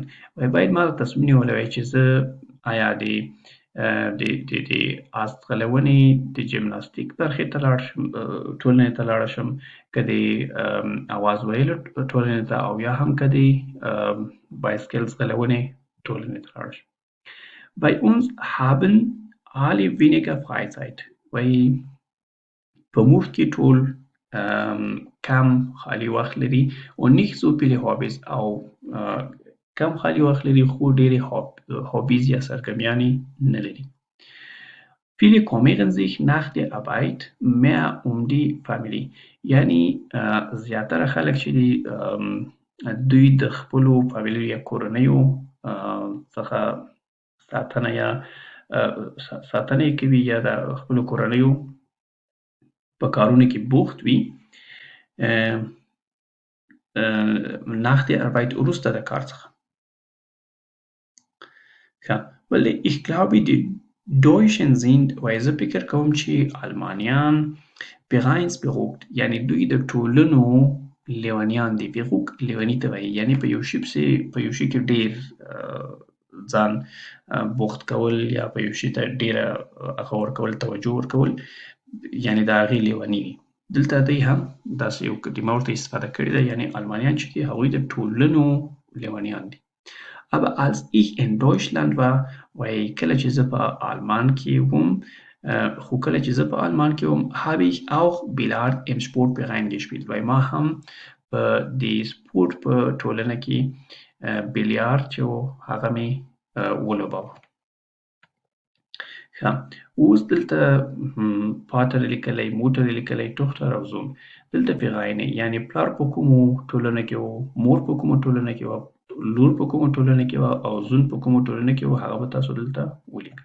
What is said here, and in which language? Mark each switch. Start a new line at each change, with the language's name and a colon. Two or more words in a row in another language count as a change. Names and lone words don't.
Pashto: وایي باید ما دا تصمیم نیولی وای چې زه آیا د آسترالونې د جیمناستیک برخې ته لاړ شم ټولنې ته لاړ شم که د اواز ویلو ټولنې ته او یا هم که د بایسکل ځغلونې ټولنې ته لاړ شم.
German: Bei uns haben alle weniger Freizeit.
Pashto: وایي په موږ کې ټول کم خالي وخت لري
German: und nicht so viele Hobbys
Pashto: او کم خالي وخت لري خو ډېرې هابیز یا سرګرمیانې نه لري.
German: Viele kümmern sich nach der Arbeit mehr die Familie.
Pashto: یعنی زیاتره خلک چې دي دوی د خپلو فامیلیو یا کورنیو څخه ساتنه یې کوي یا د خپلو کورنیو په کارونو کې بوخت وي
German: nach der Arbeit
Pashto: وروسته د کار څخه.
German: Weil ich glaube, die Deutschen sind, weil
Pashto: زه فکر کوم چې المانیان vereinsberucht یعنی دوی د ټولنو لیونیان دي. beruch لیوني ته وایي یعنی په یو شي کې ډېر ځان بوخت کول یا په یو شي ته ډېره هغه ورکول توجه ورکول یعنی د هغې لیوني دي. دلته دوی هم داسې یو کلمه ورته استفاده کړې ده یعنی المانیان چې دي هغوی د ټولنو لیونیان دي.
German: Aber als ich in Deutschland war
Pashto: وایي کله چې زه په آلمان کې وم
German: habe ich auch Billard im Sportverein gespielt.
Pashto: وایي ما هم په د سپورټ په ټولنه کې بیلیارد چې و هغه مې ولوباوه. اوس دلته Vater لیکلی Mutter لیکلی Tochter او Sohn. دلته Vereine یعنی پلار په کومو ټولنه کې و مور په کومو ټولنه کې و لور په کومو ټولنه کې و او زون په کومو ټولنه کې و هغه به تاسو دلته ولیکئ.